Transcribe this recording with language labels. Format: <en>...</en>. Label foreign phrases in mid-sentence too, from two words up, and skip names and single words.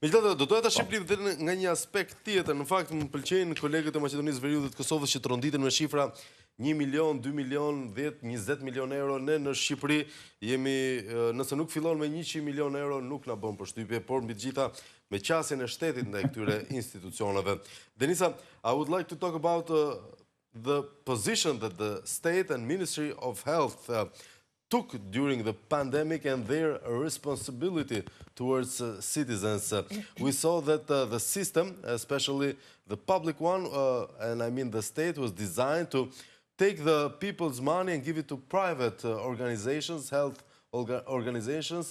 <sq>Megjithatë, do doja ta shqiplim edhe nga një aspekt tjetër. Në fakt më pëlqejnë kolegët e Maqedonisë Veriut dhe të Kosovës që tronditen me shifra 1 milion, 2 milion, 10, 20 milion euro. Ne në Shqipëri jemi, nëse nuk fillon me 100 milion euro, nuk na bën përshtypje, por mbi të gjitha me qasjen e shtetit ndaj këtyre institucioneve. Denica,</sq> <en>I would like to talk about the position that the state and Ministry of Health took during the pandemic and their responsibility towards citizens. We saw that the system, especially the public one, and I mean the state, was designed to take the people's money and give it to private organizations, health organizations.</en>